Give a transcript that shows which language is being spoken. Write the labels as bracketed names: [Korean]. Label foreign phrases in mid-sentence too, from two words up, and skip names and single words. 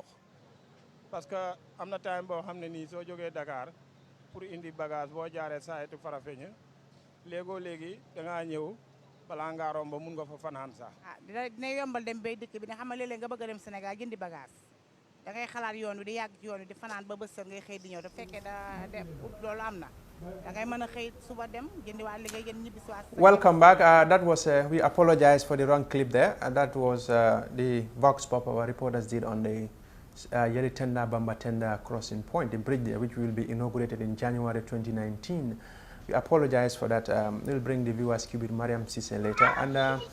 [French] parce que [Wolof] am na time boo xam ne nii soo jógee Dakar pour indi bagage boo jaaree sayetu Farafeña léegi da ngaa ñëw balaa ngaa romb mun nga fa fanaan sax. dina yombal dem bay dëkk bi ne xam nga léeg-léeg nga bëgg a dem Sénégal jëndi bagage da ngay xalaat yoon wi di yàgg ci yoon wi di fanaan ba bës ngay xëy di ñëw da fekkee da dem loolu am na da ngay mën a xëy suba dem jëndi waa liggéey jënd ñibbi si waa. [English] Welcome back. That was we apologize for the wrong clip there. That was the Vox Pop our reporters did on the Yeritenda Bambatenda crossing point, the bridge there, which will be inaugurated in January 2019. We apologize for that. We'll bring the viewers queue with Mariam Sise later.